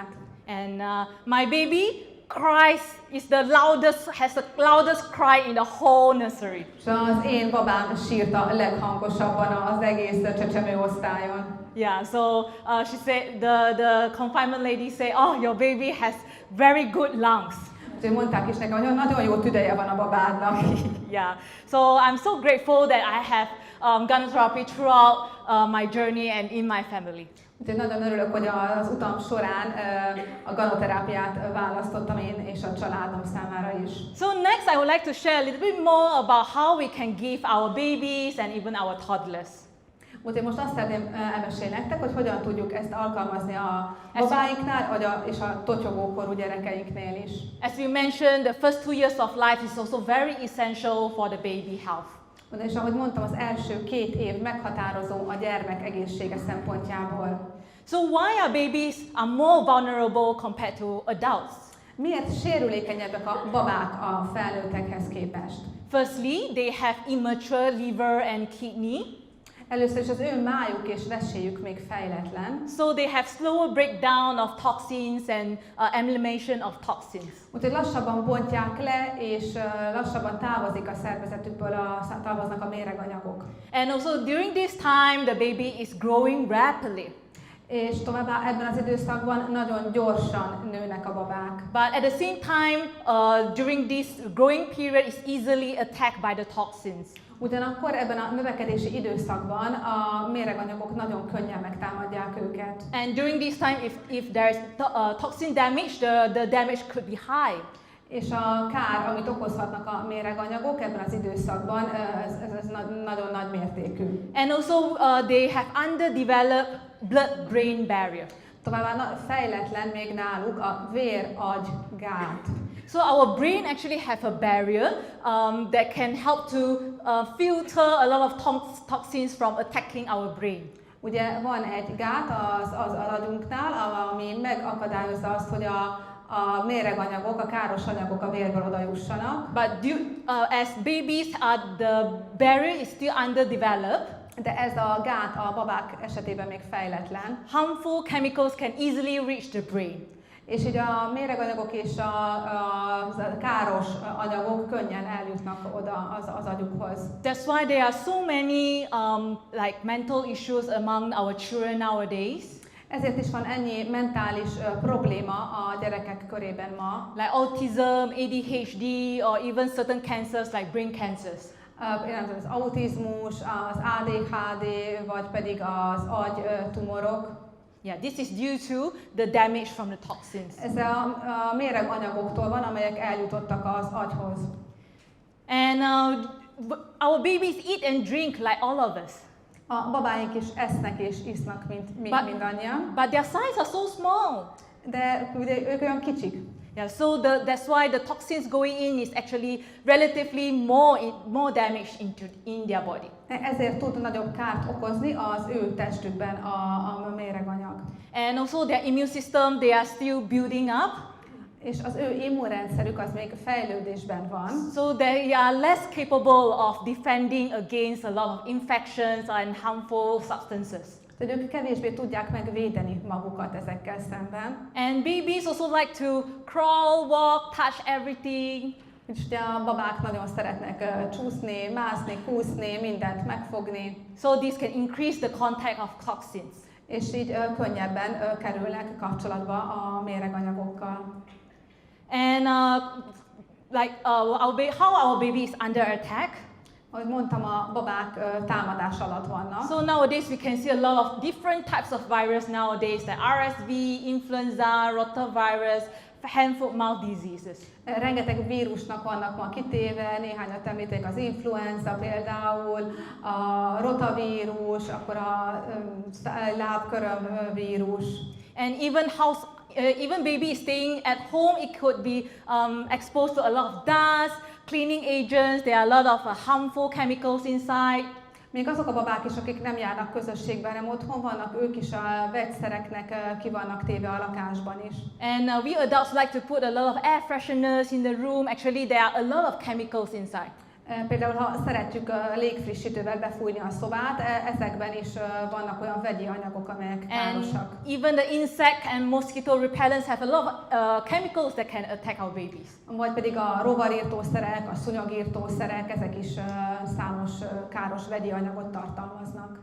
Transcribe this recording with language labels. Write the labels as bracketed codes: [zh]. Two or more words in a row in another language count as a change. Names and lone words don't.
[en] And my baby cries, has the loudest cry in the whole nursery. [hu] És az én babám sírt a leghangosabban az egész csecsemő osztályon. [en] Yeah, so she said, the confinement lady said, oh, your baby has very good lungs. [hu] Úgyhogy mondták is nekem, hogy nagyon jó tüdeje van a babádnak. [en] Yeah, so I'm so grateful that I have gone therapy throughout my journey and in my family. [hu] Úgyhogy nagyon örülök, hogy az utam során a ganoterápiát választottam én és a családom számára is. [en] So next I would like to share a little bit more about how we can give our babies and even our toddlers. [hu] Úgyhogy most azt szeretném elmesélni nektek, hogy hogyan tudjuk ezt alkalmazni a babáinknál és a totyogókorú gyerekeinknél is. [en] As we mentioned, the first 2 years of life is also very essential for the baby health. [hu] És ahogy mondtam, az első 2 év meghatározó a gyermek egészsége szempontjából. [en] So why are babies are more vulnerable compared to adults? [hu] Miért sérülékenyebbek a babák a felnőttekhez képest? [en] Firstly, they have immature liver and kidney. [hu] Először is az ő májuk és veséjük még fejletlen. [en] So they have slower breakdown of toxins and elimination of toxins. [hu] Úgyhogy lassabban bontják le, és lassabban távozik a szervezetükből, távoznak a méreganyagok. [en] And also during this time, the baby is growing rapidly. [hu] És továbbá ebben az időszakban nagyon gyorsan nőnek a babák. [en] But at the same time, during this growing period, is easily attacked by the toxins. [hu] Ugyanakkor ebben a növekedési időszakban a méreganyagok nagyon könnyen megtámadják őket. [en] And during this time, if there is toxin damage, the damage could be high. [hu] És a kár, amit okozhatnak a méreganyagok ebben az időszakban, ez nagyon nagy mértékű. [en] And also they have underdeveloped blood-brain barrier. [hu] Továbbá fejletlen még náluk a vér-agy-gát. [en] So our brain actually have a barrier that can help to filter a lot of toxins from attacking our brain. [hu] Ugye van egy gát az agyunknál, ami megakadályozza azt, hogy a méreganyagok, a káros anyagok a vérből odajussanak. [en] But as babies, the barrier is still underdeveloped. [hu] De ez a gát a babák esetében még fejletlen. [en] Harmful chemicals can easily reach the brain. [hu] És így a méreganyagok és a káros anyagok könnyen eljutnak oda az agyukhoz. [en] That's why there are so many like mental issues among our children nowadays. [hu] Ezért is van ennyi mentális probléma a gyerekek körében ma. [en] Like autism, ADHD, or even certain cancers like brain cancers. [hu] Az autizmus, az ADHD, vagy pedig az agytumorok. [en] Yeah, this is due to the damage from the toxins. [hu] Ez a méreganyagoktól van, amelyek eljutottak az agyhoz. [en] And our babies eat and drink like all of us. [hu] A babáink is esznek és isznak, mint mindannyian. [en] But their size are so small. [hu] De ugye ők olyan kicsik. [en] Yeah, so that's why the toxins going in is actually relatively more damage in their body. [hu] Ezért tud nagyobb kárt okozni az ő testükben a méreganyag. [en] And also their immune system, they are still building up. [hu] És az ő immunrendszerük az még fejlődésben van. [en] So they are less capable of defending against a lot of infections and harmful substances. [hu] hogy ők kevésbé tudják megvédeni magukat ezekkel szemben. [en] And babies also like to crawl, walk, touch everything. [hu] És ugye a babák nagyon szeretnek csúszni, mászni, kúszni, mindent megfogni. [en] So this can increase the contact of toxins. [hu] És így könnyebben kerülnek kapcsolatba a méreganyagokkal. [en] And how our baby is under attack. [hu] Ahogy mondtam, a babák támadás alatt vannak. [en] So nowadays we can see a lot of different types of virus nowadays, like RSV, influenza, rotavirus, hand, foot, mouth diseases. [hu] Rengeteg vírusnak vannak ma kitéve, néhányat említek, az influenza például, a rotavírus, akkor a lábköröm vírus. [en] And even baby staying at home, it could be exposed to a lot of dust, cleaning agents, there are a lot of harmful chemicals inside. [hu] Még azok a babák is, akik nem járnak közösségben, hanem otthon vannak, ők is a vegyszereknek ki vannak téve a lakásban is. [en] And we adults like to put a lot of air fresheners in the room. Actually, there are a lot of chemicals inside. [hu] Például, ha szeretjük légfrissítővel befújni a szobát, ezekben is vannak olyan vegyi anyagok, amelyek károsak. [en] And even the insect and mosquito repellents have a lot of chemicals that can attack our babies. [hu] Vagy pedig a rovarírtószerek, a szúnyogírtószerek, ezek is számos káros vegyi anyagot tartalmaznak.